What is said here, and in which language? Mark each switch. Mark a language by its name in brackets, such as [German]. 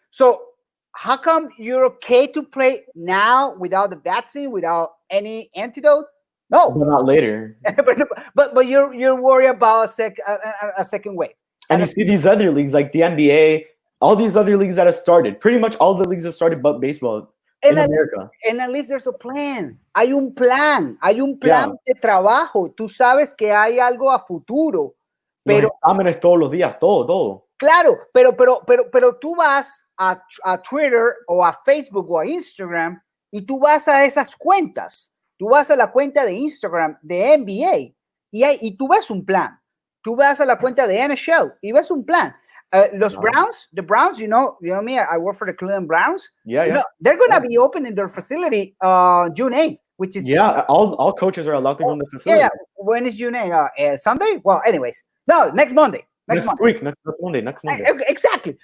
[English] So how come you're okay to play now without the vaccine, without any antidote? No. But not later. but you're worried about a second wave. And you see these other leagues like the NBA, all these other leagues that have started. Pretty much all the leagues have started but baseball in America. And at least there's a plan. [Spanish] Hay un plan de trabajo. Tú sabes que hay algo a futuro. Pero exámenes todos los días, todo. Claro, pero tú vas a Twitter o a Facebook o a Instagram y tú vas a esas cuentas. Tú vas a la cuenta de Instagram de NBA y tú ves un plan. Tú vas a la cuenta de NHL y ves un plan. [English] Los Browns, the Browns, you know me, I work for the Cleveland Browns. Yeah, you know, they're going to be opening their facility June 8th, which is... all coaches are allowed to go in the facility. Yeah. When is June 8th? Sunday? Well, anyways. No, next Monday. Next Monday. Exactly.